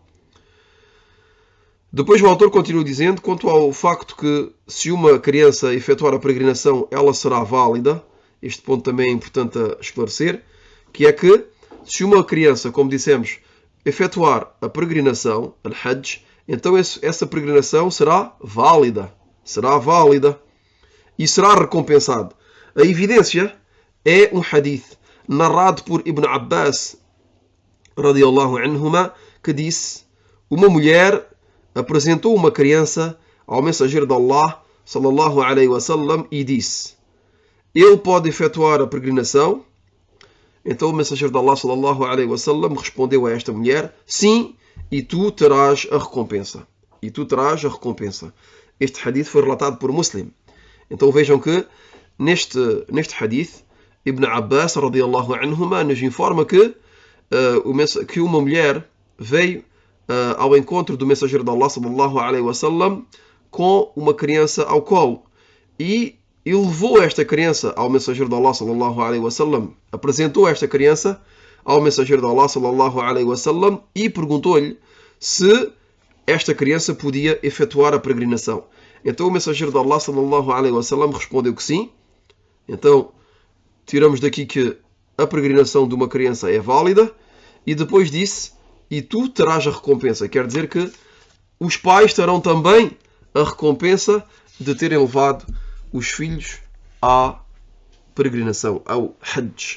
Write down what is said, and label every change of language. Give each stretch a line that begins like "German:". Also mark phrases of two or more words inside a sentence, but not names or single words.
Portuguese: Depois o autor continua dizendo, quanto ao facto que se uma criança efetuar a peregrinação, ela será válida. Este ponto também é importante a esclarecer, que é que se uma criança, como dissemos, efetuar a peregrinação, al-Hajj, então essa peregrinação será válida e será recompensado. A evidência é um hadith narrado por Ibn Abbas
Arabic: رضي الله عنهما,
Portuguese: que disse: uma mulher apresentou uma criança ao mensageiro de Allah
Arabic: صلى الله عليه وسلم
Portuguese: e disse: ele pode efetuar a peregrinação? Então o mensageiro de Allah
Arabic: صلى الله عليه وسلم
Portuguese: respondeu a esta mulher: sim, e tu terás a recompensa. Este hadith foi relatado por Muslim. Então vejam que neste hadith Ibn Abbas
Arabic: رضي الله عنهما
Portuguese: nos informa que uma mulher veio ao encontro do mensageiro de Allah
Arabic: صلى الله عليه وسلم
Portuguese: com uma criança ao colo e levou esta criança ao mensageiro de Allah
Arabic: صلى الله عليه وسلم,
Portuguese: apresentou esta criança ao mensageiro de Allah
Arabic: صلى الله عليه وسلم
Portuguese: e perguntou-lhe se esta criança podia efetuar a peregrinação. Então o mensageiro de Allah
Arabic: صلى الله عليه وسلم
Portuguese: respondeu que sim. Então tiramos daqui que a peregrinação de uma criança é válida e depois disse: e tu terás a recompensa. Quer dizer que os pais terão também a recompensa de terem levado os filhos à peregrinação, ao Hajj.